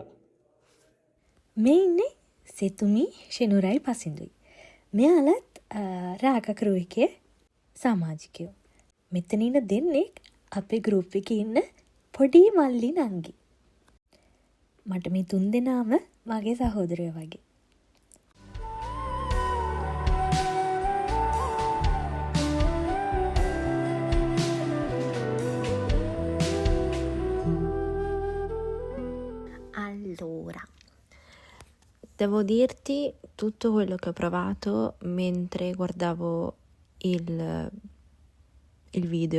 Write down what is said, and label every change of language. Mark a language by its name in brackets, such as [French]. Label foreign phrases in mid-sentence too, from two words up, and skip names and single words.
[Sinhala] මේ ඉන්නේ සෙතුමි ෂෙනුරයි පසින්දුයි. මෙයාලත් රාගකරු එකේ සමාජිකයෝ. මෙතන ඉන්න දෙන්නෙක් අපේ ගෲප් එකේ ඉන්න පොඩි මල්ලි නංගි. මට මේ තුන් දෙනාම මගේ සහෝදරයෝ වගේ. [Italian] Allora, devo dirti tutto quello che ho provato mentre guardavo il video,